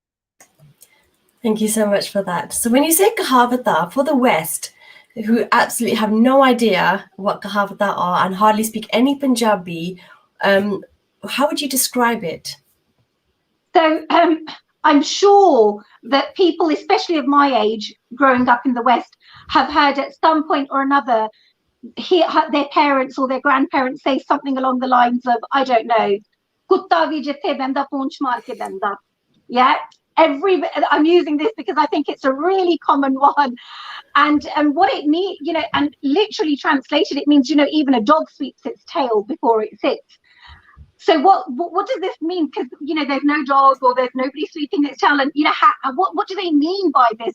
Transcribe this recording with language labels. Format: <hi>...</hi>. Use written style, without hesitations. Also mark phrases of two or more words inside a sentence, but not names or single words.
<en>Thank you so much for that. So when you say Kahavata, for the West, who absolutely have no idea what Kahavata are and hardly speak any Punjabi, how would you describe it? So I'm sure that people, especially of my age, growing up in the West, have heard at some point or another their parents or their grandparents say something along the lines of, I don't know,</en> <pa>ਕੁੱਤਾ ਵੀ ਜਿੱਥੇ ਬੈਂਦਾ ਪੂੰਛ ਮਾਰ ਕੇ ਬੈਂਦਾ.</pa> <en>Yeah, I'm using this because I think it's a really common one, and what it means, and literally translated, it means even a dog sweeps its tail before it sits. So what does this mean? Because there's no dog, or there's nobody sweeping its tail, and what do they mean by this?</en>